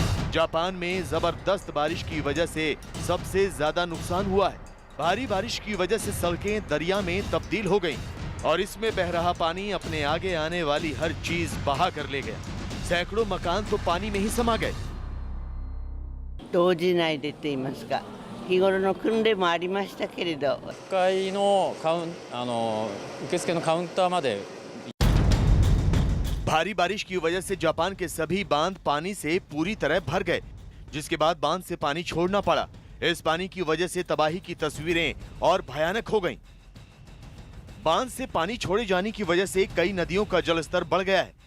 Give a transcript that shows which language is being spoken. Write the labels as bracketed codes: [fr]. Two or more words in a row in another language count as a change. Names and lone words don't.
[hi] जापान में जबरदस्त बारिश की वजह से सबसे ज्यादा नुकसान हुआ है। भारी बारिश की वजह से सड़कें दरिया में तब्दील हो गईं और इसमें बह रहा पानी अपने आगे आने वाली हर चीज बहा कर ले गया। सैकड़ों मकान तो पानी में ही समा गए। [ja] 動じないでと言いますか、日頃の訓練もありましたけれど、 1階の受付のカウンターまで [hi] भारी बारिश की वजह से जापान के सभी बांध पानी से पूरी तरह भर गए, जिसके बाद बांध से पानी छोड़ना पड़ा। इस पानी की वजह से तबाही की तस्वीरें और भयानक हो गईं। बांध से पानी छोड़े जाने की वजह से कई नदियों का जलस्तर बढ़ गया है।